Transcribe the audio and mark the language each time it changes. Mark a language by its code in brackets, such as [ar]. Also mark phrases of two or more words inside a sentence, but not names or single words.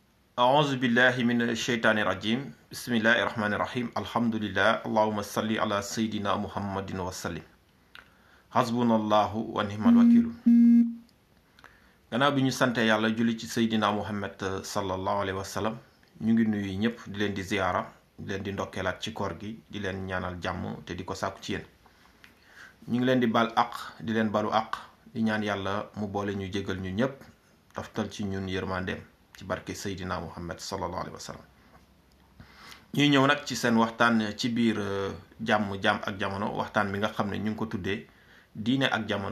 [ar] أعوذ بالله من الشيطان الرجيم بسم الله الرحمن الرحيم الحمد لله اللهم صل على سيدنا محمد وسلم حسبنا الله ونعم الوكيل [wo] gannaaw bi ñu sante yàlla julli ci Seydina Muhammad [ar] صلى الله عليه وسلم [wo] ñu ngi nuyu ñëpp di leen di ziyaara di leen di ndokkeelaat ci koor gi di leen ñaanal jàmm te di ko sàkku ci yéen ñu ngi leen di bal aq di leen balu aq di ñaan yàlla mu boole ñu jégal ñu ñëpp taftal ci ñun yërmandeem ci barke Seydina Muhammad [ar] صلى الله عليه وسلم [wo] ñuy ñëw nag ci seen waxtaan ci biir jàmm ak jamono waxtaan bi nga xam ne ñu ngi ko tuddee diine ak jamono.